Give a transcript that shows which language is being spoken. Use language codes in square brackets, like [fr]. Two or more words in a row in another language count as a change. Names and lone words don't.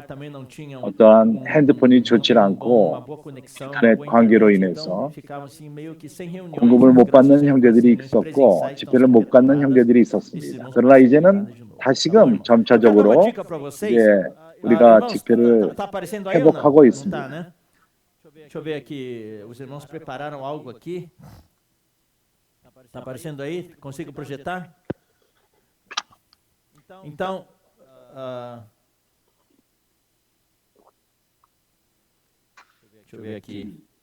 [ko] 어떠한 핸드폰이 좋지 않고 인터넷 관계로 인해서 공급을 못 받는 형제들이 있었고 집회를 못 갖는 형제들이 있었습니다. 그러나 이제는 다시금 점차적으로 이제 우리가 집회를 회복하고 있습니다. [pt] Deixa eu ver aqui, os irmãos prepararam algo aqui. Está aparecendo aí? Consigo projetar? Então, deixa eu ver aqui.